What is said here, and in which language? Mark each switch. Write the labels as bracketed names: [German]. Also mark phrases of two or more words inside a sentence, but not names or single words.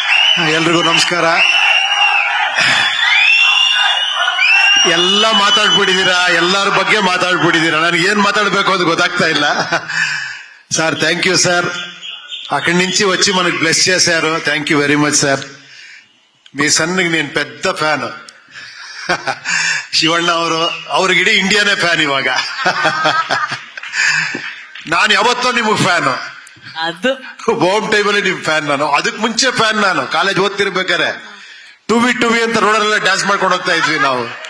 [Kannada] ಎಲ್ರಿಗೂ ನಮಸ್ಕಾರ. ಎಲ್ಲ ಮಾತಾಡ್ಬಿಟ್ಟಿದ್ದೀರಾ, ಎಲ್ಲರ ಬಗ್ಗೆ ಮಾತಾಡ್ಬಿಟ್ಟಿದ್ದೀರಾ. ನನಗೆ ಏನ್ మాట్లాడಬೇಕು ಅಂತ ಗೊತ್ತಾಗ್ತಾ ಇಲ್ಲ. [Telugu] సార్ [English] thank you [Telugu] సార్. అక్కడి నుంచి వచ్చి మనకు బ్లెస్ చేశారు. [English] thank you very much sir. [Telugu] మీ సన్నికి నేను పెద్ద ఫ్యాన్. [Kannada] ಶಿವಣ್ಣ ಅವ್ರಿಗೆ ಇಡೀ ಇಂಡಿಯಾನೇ ಫ್ಯಾನ್ ಇವಾಗ. ನಾನು ಯಾವತ್ತೋ ನಿಮಗೆ ಫ್ಯಾನು. ಅದು ಹೋಮ್ ಟೈಮಲ್ಲಿ ನಿಮ್ ಫ್ಯಾನ್ ನಾನು. ಅದಕ್ಕೆ ಮುಂಚೆ ಫ್ಯಾನ್ ನಾನು. ಕಾಲೇಜ್ ಓದ್ತಿರ್ಬೇಕಾರೆ ಟುವಿ ಅಂತ ರೋಡಲ್ಲೆಲ್ಲ ಡ್ಯಾನ್ಸ್ ಮಾಡ್ಕೊಂಡು ಹೋಗ್ತಾ ಇದ್ವಿ ನಾವು.